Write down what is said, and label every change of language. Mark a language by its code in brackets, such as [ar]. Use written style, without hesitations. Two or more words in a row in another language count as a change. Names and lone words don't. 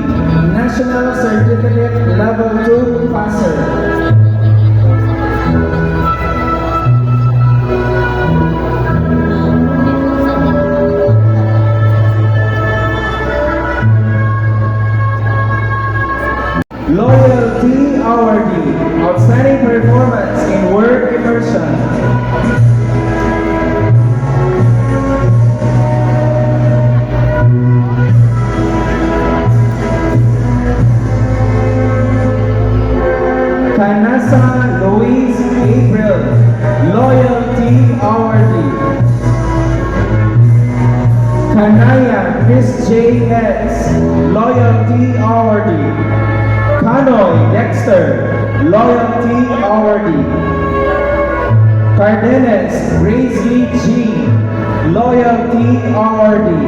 [en] National Certificate Level 2 Passer. Loyalty awardee. Outstanding performance in work immersion. Canasa Louise April, Loyalty awardee. Kanaya Chris J. S, Loyalty awardee. Kanoy Dexter, Loyalty awardee. Cardenas Grace G, Loyalty awardee.